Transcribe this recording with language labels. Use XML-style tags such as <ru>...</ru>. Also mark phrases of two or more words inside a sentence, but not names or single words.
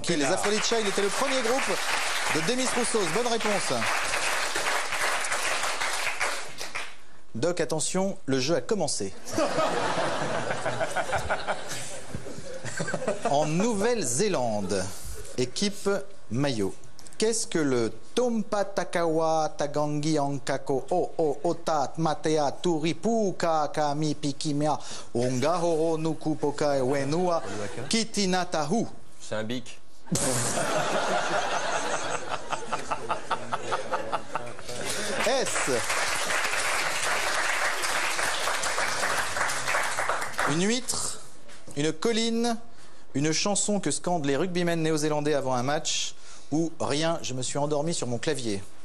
<fr>Les Aphrodite Child étaient le premier groupe de Demis Roussos. Bonne réponse. Doc, attention, le jeu a commencé. En Nouvelle-Zélande, équipe maillot. Qu'est-ce que le Tompa Takawa Tagangi Ankako O Otat Matea Turi Puka Kami Pikimia Ongahoro Nuku Poka Wenua Kitinatahu? C'est un bic. S. Une huître, une colline, une chanson que scandent les rugbymen néo-zélandais avant un match, ou rien, je me suis endormi sur mon clavier.</fr>